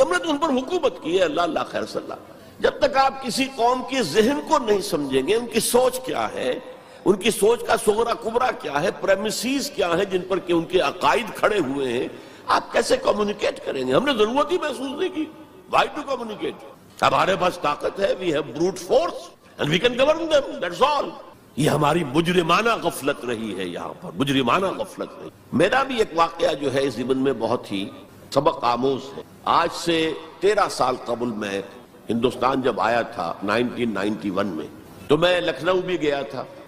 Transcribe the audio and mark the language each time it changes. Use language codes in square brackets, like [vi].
[ur] ہم نے تو ان پر حکومت کی ہے. اللہ خیر صلی اللہ. جب تک آپ کسی قوم کے ذہن کو نہیں سمجھیں گے، ان کی سوچ کیا ہے، ان کی سوچ کا صغرا کبرا کیا ہے، پریمیسز کیا ہے جن پر کہ ان کے عقائد کھڑے ہوئے ہیں، آپ کیسے کمیونیکیٹ کریں گے؟ ہم نے ضرورت ہی محسوس نہیں کی. [en] Why to communicate? [ur] ہمارے پاس طاقت ہے. [en] We have brute force and we can govern them. That's all. [ur] یہ ہماری مجرمانہ غفلت رہی ہے. یہاں پر مجرمانہ غفلت رہی. میرا بھی ایک واقعہ جو ہے اس ضمن میں بہت ہی سبق آموز ہے. آج سے 13 سال قبل میں ہندوستان جب آیا تھا 1991 میں، تو میں لکھنؤ بھی گیا تھا.